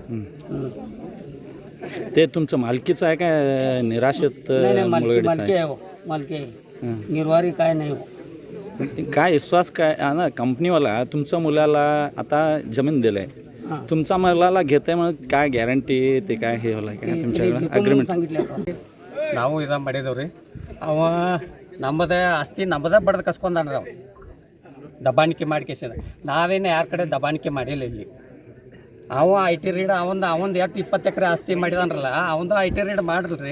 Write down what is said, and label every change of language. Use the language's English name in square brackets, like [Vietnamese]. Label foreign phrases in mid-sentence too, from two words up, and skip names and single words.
[Marathi] ते तुमचं मालकीचं आहे काय निराशित? नाही, मालकी आहे हो, मालकी आहे. निर्वारी काय नाही हो. काय विश्वास काय ना, कंपनीवाला तुमच्या मुलाला आता जमीन दिलंय, तुमच्या मुलाला घेते म्हणून काय गॅरंटी ते काय हे होला काय तुमच्याकडे ಅಗ್ರಿಮೆಂಟ್? [Kannada] ನಾವು ಇದ ಮಾಡಿದವ್ರಿ. ಅವ ನಮ್ಮದ ಆಸ್ತಿ ನಮ್ಮದ ಬಡ್ದು ಕಸ್ಕೊಂಡಾನ. ಅವ ದಬ್ಬಾಣಿಕೆ ಮಾಡ್ಕೇಸಿದ. ನಾವೇನು ಯಾರ ಕಡೆ ದಬ್ಬಾಣಿಕೆ ಮಾಡಿಲ್ಲ. ಇಲ್ಲಿ ಅವ IT ರೀಡ್ ಅವಂದು 20 ಎಕರೆ ಆಸ್ತಿ ಮಾಡಿದಾನಲ್ಲ, ಅವಂದು IT ರೀಡ್ ಮಾಡಿಲ್ರಿ.